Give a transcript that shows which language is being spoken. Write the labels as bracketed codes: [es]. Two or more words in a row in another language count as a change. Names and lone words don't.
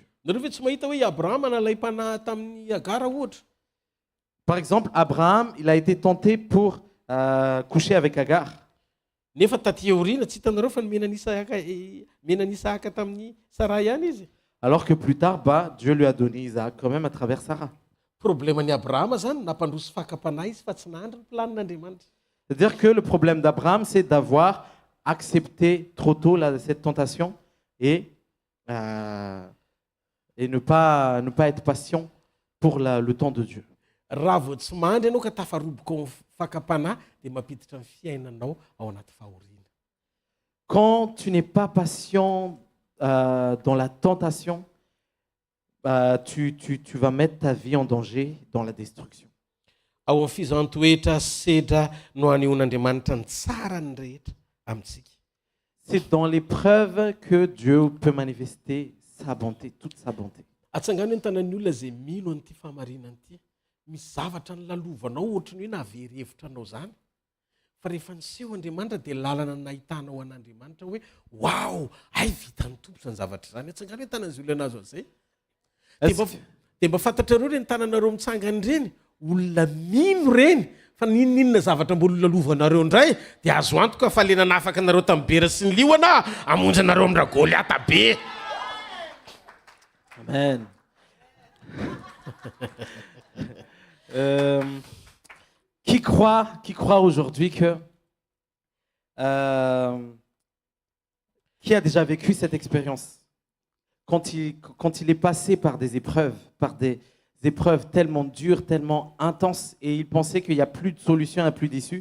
[mg] Nareo ve tsy mahita hoe Abrahama nalay mpanahy tamin'ny Agara ohatra. [fr] Par exemple, Abraham, il a été tenté pour coucher avec Agar. [mg] Nefa taty aoriana tsy hitanareo fa nomena n'Isaka tamin'ny Sara ihany izy. [fr] Alors que plus tard, Dieu lui a donné Isaac quand même à travers Sarah. [mg] Probleman'i Abrahama zany nampandroso fakapanahy izy fa tsy nandry ny planin'Andriamanitra. [fr] C'est-à-dire que le problème d'Abraham, c'est d'avoir accepté trop tôt cette tentation et ne pas être patient pour le temps de Dieu. [mg] Raha vao tsy mandry ianao ka tafaroboka ao fakapanahy dia mampiditra ny fiainanao ao anaty fahoriana. [fr] Quand tu n'es pas patient dans la tentation, tu vas mettre ta vie en danger dans la destruction. [mg] ao amin'ny fizantoetra sedra no aneon'andriamanitra ny tsarany rehetra amintsika. [fr] C'est dans l'épreuve que Dieu peut manifester sa bonté, toute sa bonté. [mg] Atsangany ny tanan'ny olona zay mino an'ity fahamarinana ity, misy zavatra ny lalovanao ohatrany hoe navery-hevitra anao zany. Fa rehefa niseho Andriamanitra dia lalana nahitanao an'Andriamanitra hoe wow, ay vitan'ny tompo zany zavatra zany. Atsangany hoe tanan'izy olona anazy zay. Dia mba fantatrareo reny tananareo mitsangany reny, olona mino reny fa ninninona zavatra mbola lalovanareo indray dia azo antoka fa lena nafaka anareo tamin'ny bera sy ny liona amonjy anareo amindra Goliata be. Amen. [fr] Qui croit aujourd'hui que qui a déjà vécu cette expérience quand il est passé par des épreuves tellement dures, tellement intenses, et il pensait qu'il n'y a plus de solution, il n'y a plus d'issue.